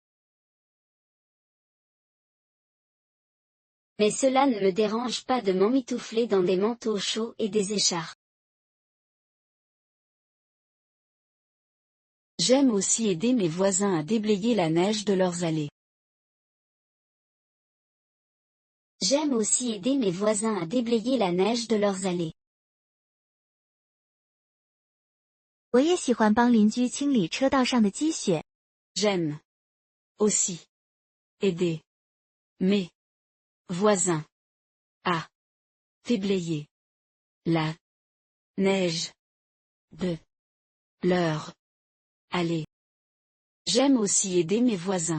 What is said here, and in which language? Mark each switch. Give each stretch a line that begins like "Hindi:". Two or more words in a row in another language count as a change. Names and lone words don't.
French: Mais cela ne me dérange pas de m'emmitoufler dans des manteaux chauds et des écharpes. J'aime aussi aider mes voisins à déblayer la neige de leurs allées. J'aime aussi aider mes voisins à déblayer la neige de leurs allées.
Chinese: 我也喜欢帮邻居清理车道上的积雪。
French: J'aime aussi aider mes voisins à déblayer la neige de leur allée. J'aime aussi aider mes voisins.